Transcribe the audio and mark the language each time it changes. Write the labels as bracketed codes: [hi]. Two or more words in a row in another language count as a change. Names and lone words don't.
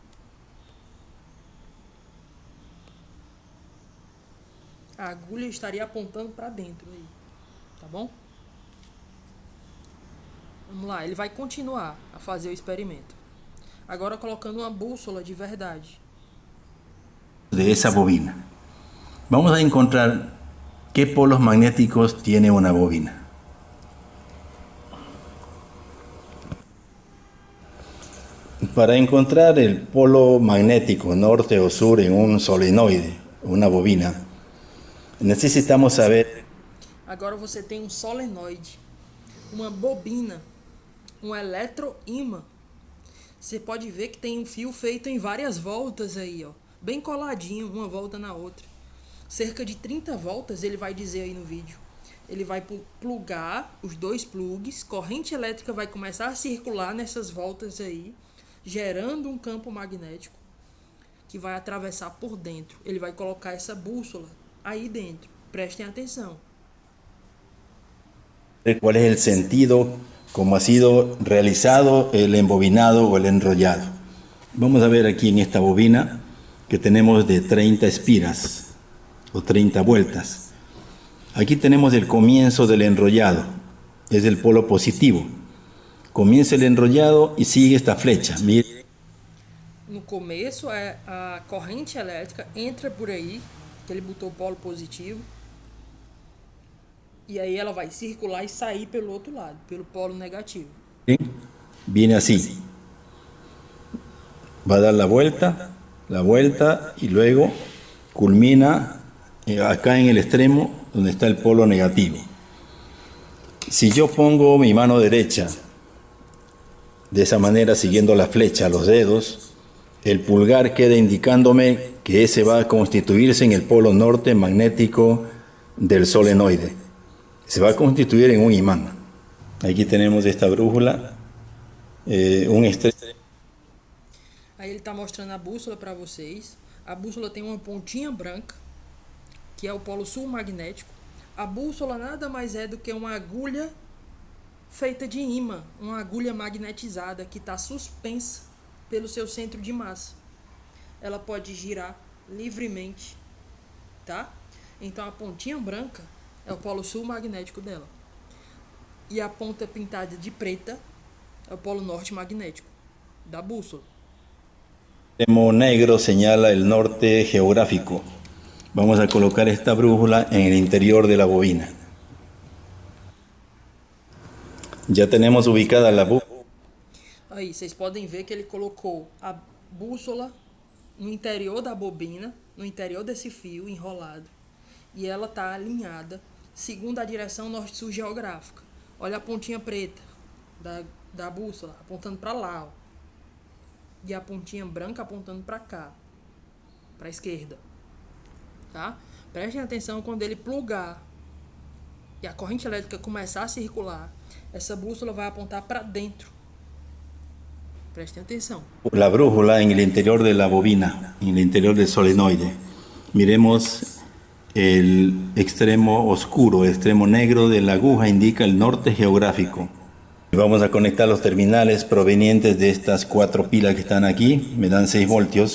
[pt] A agulha estaria apontando para dentro aí, tá bom? Vamos lá, ele vai continuar a fazer o experimento. Agora colocando uma bússola de verdade. [es] De esa bobina. Vamos a encontrar qué polos magnéticos tiene una bobina. Para encontrar el polo magnético norte o sur en un solenoide, una bobina, necesitamos saber. [pt] Agora você tem um solenoide, uma bobina, um eletroímã. Você pode ver que tem um fio feito em várias voltas aí, ó, bem coladinho, uma volta na outra. Cerca de 30 voltas, ele vai dizer aí no vídeo. Ele vai plugar os dois plugs, corrente elétrica vai começar a circular nessas voltas aí, gerando um campo magnético que vai atravessar por dentro. Ele vai colocar essa bússola aí dentro. Prestem atenção. [es] ¿Cuál es el sentido, cómo ha sido realizado el embobinado o el enrollado? Vamos a ver aquí en esta bobina que tenemos de 30 espiras o 30 vueltas. Aquí tenemos el comienzo del enrollado, es el polo positivo. Comienza el enrollado y sigue esta flecha. Mire. [pt] No começo, a corrente elétrica entra por aí, que ele botou o polo positivo, e aí ela vai circular e sair pelo outro lado, pelo polo negativo. [es] Viene así. Va a dar la vuelta y luego culmina acá en el extremo donde está el polo negativo. Si yo pongo mi mano derecha de esa manera, siguiendo la flecha, los dedos, el pulgar queda indicándome que ese va a constituirse en el polo norte magnético del solenoide. Se va a constituir en un imán. Aquí tenemos esta brújula, un extremo. [pt] Aí ele está mostrando a bússola para vocês. A bússola tem uma pontinha branca, que é o polo sul magnético. A bússola nada mais é do que uma agulha feita de ímã, uma agulha magnetizada que está suspensa pelo seu centro de massa. Ela pode girar livremente, tá? Então a pontinha branca é o polo sul magnético dela. E a ponta pintada de preta é o polo norte magnético da bússola. [es] El extremo negro señala el norte geográfico. Vamos a colocar esta brújula en el interior de la bobina. Ya tenemos ubicada la bússola. [pt] Aí, vocês podem ver que ele colocou a bússola no interior da bobina, no interior desse fio enrolado. E ela está alinhada segundo a direção norte-sul geográfica. Olha a pontinha preta da bússola apontando para lá, ó. E a pontinha branca apontando para cá, para a esquerda, tá? Prestem atenção quando ele plugar e a corrente elétrica começar a circular, essa bússola vai apontar para dentro. Prestem atenção. [es] La brújula en el interior de la bobina, en el interior del solenoide. Miremos el extremo oscuro, el extremo negro de la aguja indica el norte geográfico. Vamos a conectar los terminales provenientes de estas 4 pilas que están aquí, me dan 6 voltios.